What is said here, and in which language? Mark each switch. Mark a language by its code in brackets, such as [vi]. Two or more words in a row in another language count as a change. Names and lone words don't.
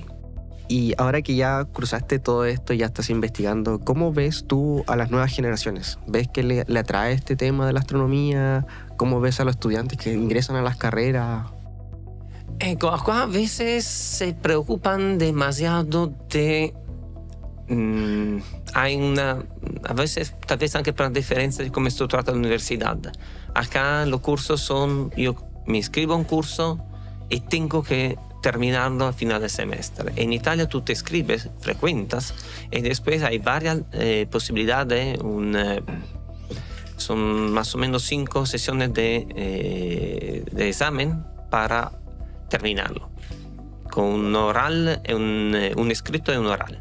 [es] Y ahora que ya cruzaste todo esto, ya estás investigando, ¿cómo ves tú a las nuevas generaciones? ¿Ves que le atrae este tema de la astronomía? ¿Cómo ves a los estudiantes que ingresan a las carreras? A veces se preocupan demasiado de... a veces tal vez [it] anche per la differenza di come è strutturata l'università. [es] Acá los cursos son... Yo me inscribo a un curso y tengo que terminarlo al final del semestre. En Italia tú te inscribes, frecuentas y después hay varias posibilidades. Son más o menos 5 sesiones de examen para terminarlo, con un oral, un escrito y un oral.